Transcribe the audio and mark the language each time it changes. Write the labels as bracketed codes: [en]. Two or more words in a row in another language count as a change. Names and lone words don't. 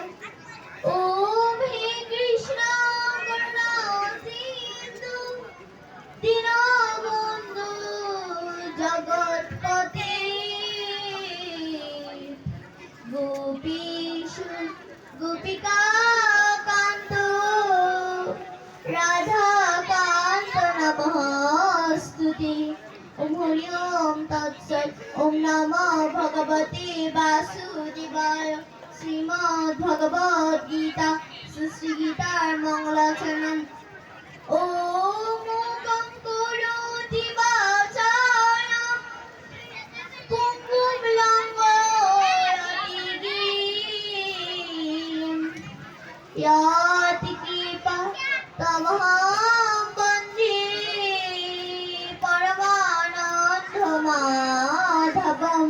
[sa] ওম হে কৃষ্ণ করুণা সিন্ধু দীনবন্ধু জগৎপতে গোপীশ গোপিকা কান্ত রাধা কান্ত নমস্তুতে। ওম হরি ওম তৎসৎ। ওম নমো ভগবতে বাসুদেবায়। [bn] শ্রীমদ্ ভগবদ গীতা শ্রী গীতার মঙ্গলাচরণ। [sa] ওম মঙ্গলং করোতি বাচালং পঙ্গুং লঙ্ঘয়তি গিরিম ইয়াতি কৃপা তমহং বন্দে পরমানন্দ মাধবম।